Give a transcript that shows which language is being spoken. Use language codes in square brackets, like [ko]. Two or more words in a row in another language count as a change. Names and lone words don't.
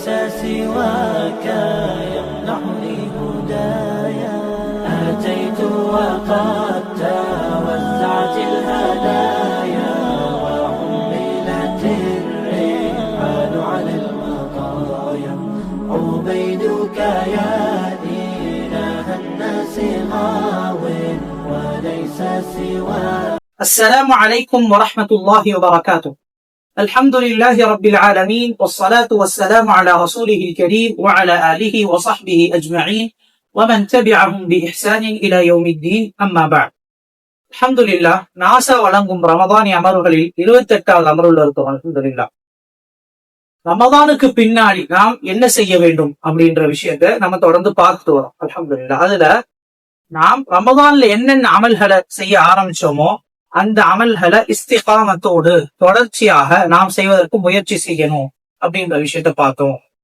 [ar] سواك يمنحني هدايا أتيت وقد توزعت الهدايا وحملت الرحال على المطايا عبيدك يا إله الناس غاو وليس سواك. السلام عليكم ورحمة الله وبركاته. الحمد لله رب العالمين والصلاة والسلام على رسوله الكريم وعلى آله وصحبه أجمعين ومن تبعهم بإحسان إلى يوم الدين أما بعد. الحمد لله. [ta] நாசா வழங்கும் ரமதானி அமர்வுகளில் 28வது அமர்வுல இருக்கிறோம். அல்ஹம்துலில்லாஹ். ரமதானுக்கு பின்னாடி நாம் என்ன செய்ய வேண்டும் அப்படின்ற விஷயத்தை நம்ம தொடர்ந்து பார்த்துட்டு வரோம். அல்ஹம்துலில்லாஹ். அதுல நாம் ரமதான்ல என்னென்ன அமல்களை செய்ய ஆரம்பிச்சோமோ அந்த அமல்களை இஸ்திகாமத்தோடு தொடர்ச்சியாக நாம் செய்வதற்கு முயற்சி செய்யணும் அப்படின்ற விஷயத்த பார்த்தோம்.